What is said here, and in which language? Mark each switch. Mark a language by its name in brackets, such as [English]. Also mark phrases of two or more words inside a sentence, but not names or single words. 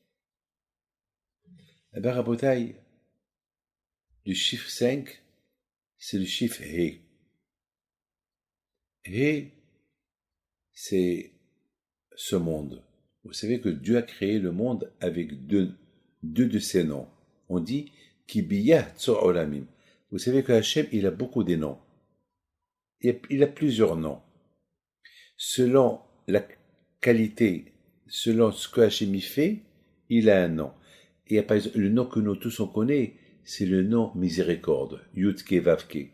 [French] Eh bien, Rabotai, le chiffre 5, c'est le chiffre He. He, c'est ce monde. Vous savez que Dieu a créé le monde avec deux de ses noms. On dit [Hebrew] כי ביה צור עולמים. [French] Vous savez que Hachem, il a beaucoup de noms. Il a plusieurs noms. Selon la qualité, selon ce que Hachem y fait, il a un nom. Et par exemple, le nom que nous tous on connaît, c'est le nom miséricorde, Yudke Vavke.